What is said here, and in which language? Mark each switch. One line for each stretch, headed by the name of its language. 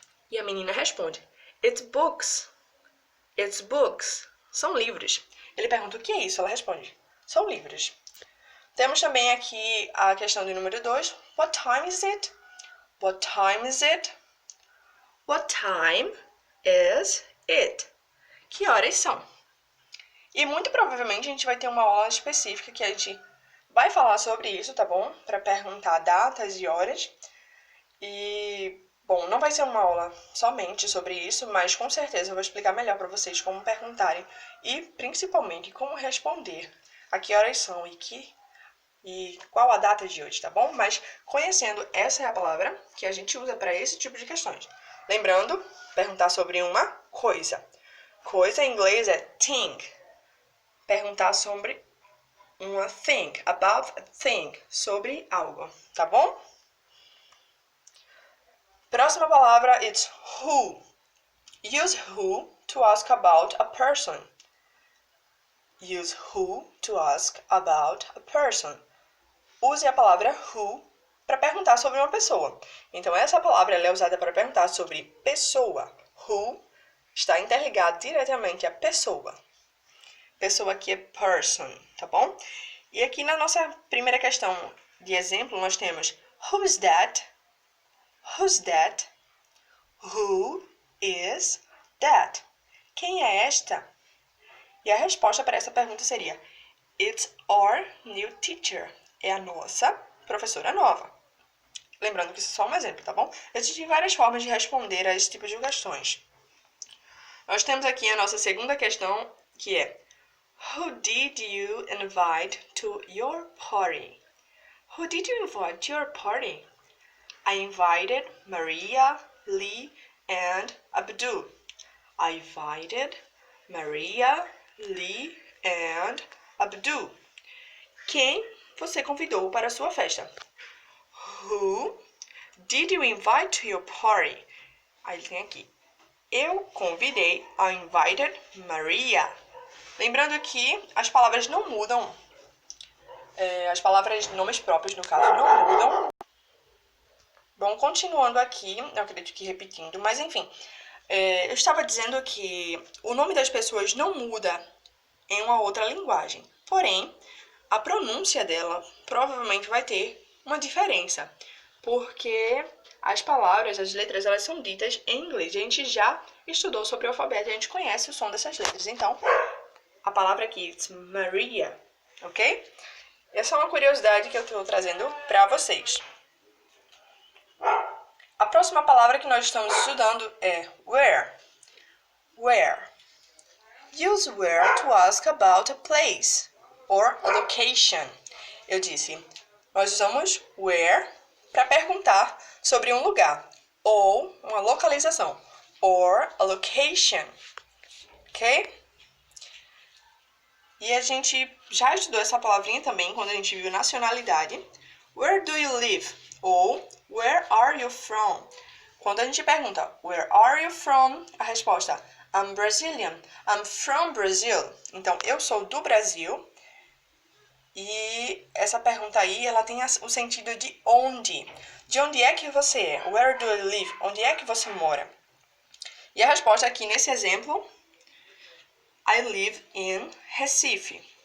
Portuguese: E a menina responde,
English: it's books. It's books.
Portuguese: São livros. Ele pergunta o que é isso? Ela responde, são livros. Temos também aqui a questão do número 2.
English: What time is it? What time is it? What time is it?
Portuguese: Que horas são? E muito provavelmente a gente vai ter uma aula específica que a gente vai falar sobre isso, tá bom? Para perguntar datas e horas. E, bom, não vai ser uma aula somente sobre isso, mas com certeza eu vou explicar melhor para vocês como perguntarem e principalmente como responder a que horas são e qual a data de hoje, tá bom? Mas conhecendo, essa é a palavra que a gente usa para esse tipo de questões. Lembrando, perguntar sobre uma coisa. Coisa em inglês é thing. Perguntar sobre uma thing,
English: about a thing,
Portuguese: sobre algo, tá bom? Próxima palavra,
English: it's who. Use who to ask about a person. Use who to ask about a person.
Portuguese: Use a palavra who para perguntar sobre uma pessoa. Então, essa palavra ela é usada para perguntar sobre pessoa. Who está interligado diretamente a pessoa. Pessoa aqui é person, tá bom? E aqui na nossa primeira questão de exemplo, nós temos
English: who's that? Who's that? Who is that?
Portuguese: Quem é esta? E a resposta para essa pergunta seria
English: it's our new teacher.
Portuguese: É a nossa professora nova. Lembrando que isso é só um exemplo, tá bom? Existem várias formas de responder a esse tipo de questões. Nós temos aqui a nossa segunda questão, que é
English: who did you invite to your party? Who did you invite to your party? I invited Maria, Lee, and Abdul. I invited Maria, Lee, and Abdul.
Portuguese: Quem você convidou para a sua festa?
English: Who did you invite to your party?
Portuguese: Aí tem aqui. Eu convidei,
English: I invited Maria.
Portuguese: Lembrando que as palavras não mudam. As palavras, nomes próprios, no caso, não mudam. Bom, continuando aqui, eu acredito que repetindo, mas enfim. Eu estava dizendo que o nome das pessoas não muda em uma outra linguagem. Porém, a pronúncia dela provavelmente vai ter uma diferença. Porque as palavras, as letras, elas são ditas em inglês. A gente já estudou sobre o alfabeto, a gente conhece o som dessas letras. Então, a palavra aqui é Maria, ok? Essa é uma curiosidade que eu estou trazendo para vocês. A próxima palavra que nós estamos estudando é where. Where.
English: Use where to ask about a place or a location.
Portuguese: Eu disse, nós usamos where para perguntar sobre um lugar ou uma localização,
English: or a location,
Portuguese: ok? E a gente já estudou essa palavrinha também quando a gente viu nacionalidade.
English: Where do you live? Ou where are you from?
Portuguese: Quando a gente pergunta
English: where are you from?
Portuguese: A resposta
English: I'm Brazilian. I'm from Brazil.
Portuguese: Então, eu sou do Brasil. E essa pergunta aí, ela tem o sentido de onde. De onde é que você é?
English: Where do you live?
Portuguese: Onde é que você mora? E a resposta aqui nesse exemplo,
English: I live in Recife.